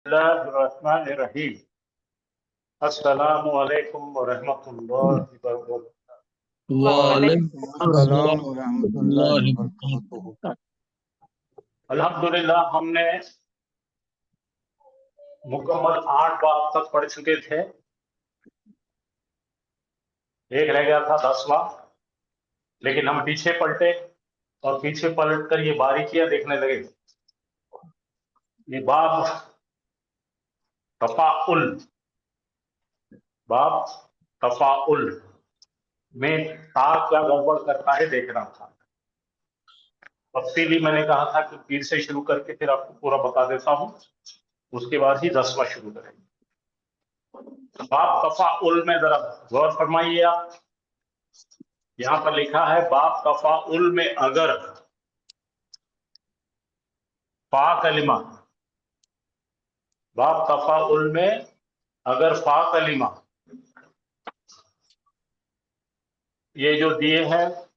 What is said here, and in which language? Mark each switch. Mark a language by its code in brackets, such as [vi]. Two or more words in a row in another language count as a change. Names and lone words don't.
[ar] بسم الله الرحمن الرحيم. السلام عليكم ورحمة الله وبركاته. وعليكم السلام रहमतुल्लाहि वरहमतुल्लाहि वबरकातुहू। [hi] अल्हम्दुलिल्लाह हमने मुकम्मल 8 बाब तक पढ़ चुके थे। एक रह गया था 10वां, लेकिन हम पीछे पलटे और पीछे पलट कर ये बारीकियां देखने लगे। ये बाब तफाउल, बाब तफाउल में ता क्या गड़बड़ करता है देखना था। तफसीली मैंने कहा था कि पीर से शुरू करके फिर आपको पूरा बता देता हूं, उसके बाद ही 10वां शुरू करेंगे। बाप तफाउल में जरा गौर फरमाइए आप। यहां पर लिखा है बाप तफाउल में अगर फा कलिमा, बाप तफाउल में अगर फा कलिमा ये जो दिए हैं